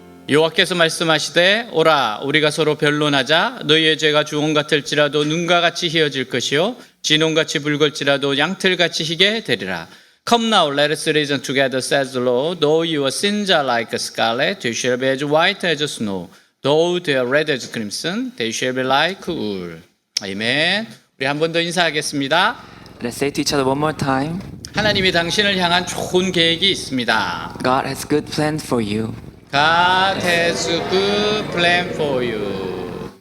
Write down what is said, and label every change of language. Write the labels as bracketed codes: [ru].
[ko] 여호와께서 말씀하시되 오라 우리가 서로 변론하자. 너희의 죄가 주홍 같을지라도 눈과 같이 희어질 것이요 진홍같이 붉을지라도 양털같이 희게 되리라. [en] Come now, let us reason together, says the Lord. Though your sins are like scarlet, they shall be as white as snow. Though they are red as crimson, they shall be like wool. [ko] 아멘. 우리 한 번 더 인사하겠습니다. [en] Let's say to each other one more time. [ko] 하나님이 당신을 향한 좋은 계획이 있습니다. [en] God has good plans for you. God has a good plan for you.